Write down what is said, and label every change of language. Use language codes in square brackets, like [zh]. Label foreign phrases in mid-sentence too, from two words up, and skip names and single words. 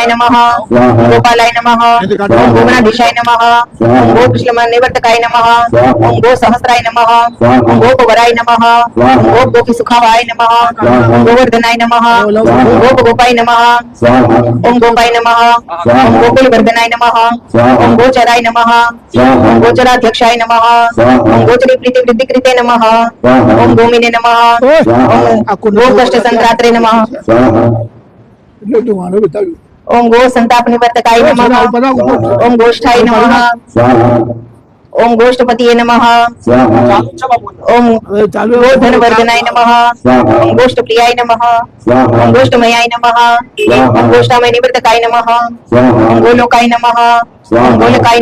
[sa] नमः ओम गोपालाय नमः ओम गोगणाधीशाय नमः ओम गोकुशल निवर्तकाय नमः ओम गो सहस्राय नमः ओम गोपवराय नमः ओम गोप गोपी सुखावाय नमः ओम गोवर्धनाय नमः ओम गोप गोपाय नमः ओम गोपाय नमः ओम गोकुल वर्धनाय नमः ओम गोचराय नमः ओम गोचराध्यक्षाय नमः ओम गोचरी प्रीति वृद्धि कृते नमः ओम गोमिने नमः ओम गोकष्ट संत्रात्रे नमः [gu] એટલે ધુમાડો બતાવ્યું [sa] ओम गो संताप निवर्तकाय नमः ओम गोष्ठाय नमः ओम गोष्ठपतिये नमः ओम गोधनवर्धनाय नमः ओम गोष्ठप्रियाय नमः ओम गोष्ठमयाय नमः ओम गोष्ठामय निवर्तकाय नमः ओम गोलोकाय नमः ओम गोलकाय